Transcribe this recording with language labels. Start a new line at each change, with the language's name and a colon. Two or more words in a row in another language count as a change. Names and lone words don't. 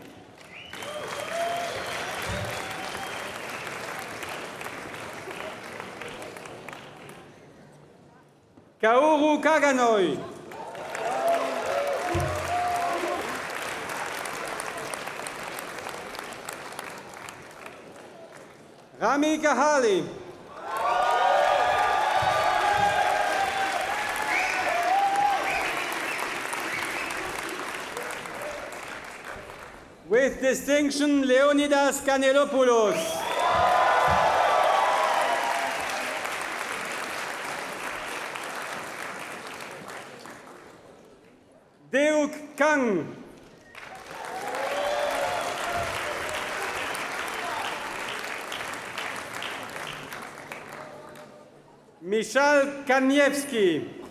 English: Kaoru Kaganoi. Rami Kahali. With distinction, Leonidas Kanelopoulos. Deuk Kang. Michal Kaniewski.